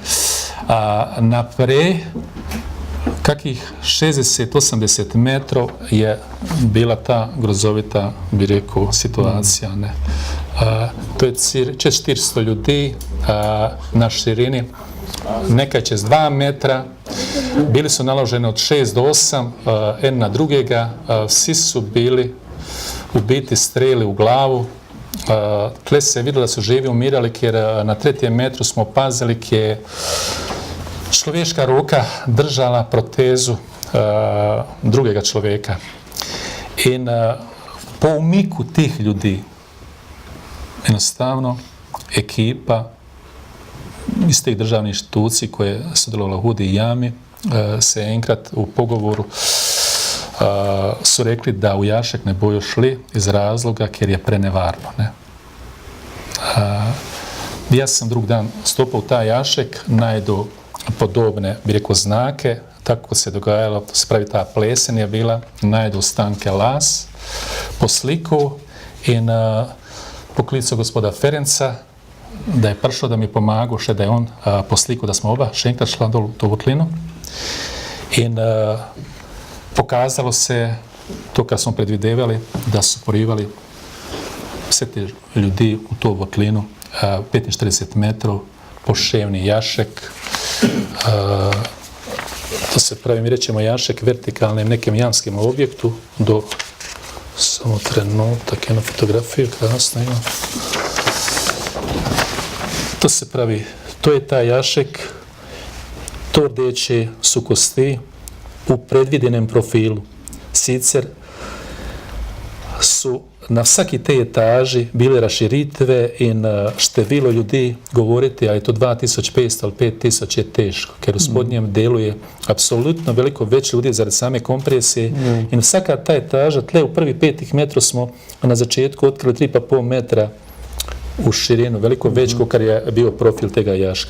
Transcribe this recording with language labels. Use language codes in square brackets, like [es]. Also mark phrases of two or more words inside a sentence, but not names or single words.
[sl] Naprej, kakih 60-80 metrov je bila ta grozovita, bi rekel, situacija. Ne. To je čez 400 ljudi na širini, nekaj čez 2 metra. [bs] Bili su [sl] naloženi od 6 do 8, en na drugega. Vsi su bili [bs] u biti [sl] streli u glavu. [bs] Tle se vidjelo da su živi umirali, jer na 3. [sl] metru smo pazili kje je človeška ruka držala protezu drugega človeka. In po umiku tih ljudi, jednostavno, ekipa iz tih državnih inštitucij [bs] koje su delovala u [sl] Hudi jami se enkrat u pogovoru su rekli da u jašek ne bojo šli iz razloga jer je prenevarno. Ne? [bs] Ja sam drug dan stopao u taj jašek, [sl] najdu podobne, [bs] bi rekao, znake, tako se dogajalo, to se pravi ta plesen je bila, najdu stanke las, po sliku [sl] in poklicu gospoda Ferenca, [bs] da je prišao da mi pomagao, še da je on po sliku, da smo oba še enkrat šla dol u tu votlinu. In pokazalo se to kad smo predvidevali, da su porivali sve te ljudi u tu votlinu, 45 metrov, poševni jašek. [sl] To se pravi, [bs] mi rećemo jašek vertikalnim nekim jamskim objektu do, samo trenutak, jednu fotografiju, krasno imam. [sl] To se pravi, [bs] to je taj jašek, [sl] to rdeće su kosti u predvidenem profilu. Sicer su na vsaki tej etaži bile raširitve in število ljudi govoriti, ali je to 2500 ali 5000 je teško, ker v spodnjem delu je apsolutno veliko več ljudi zaradi same kompresije in vsaka ta etaža, tle u prvi 5 metrov smo na začetku otkrili 3,5 metra u širinu, veliko već kar [bs] je bio profil [sl] tega jaška.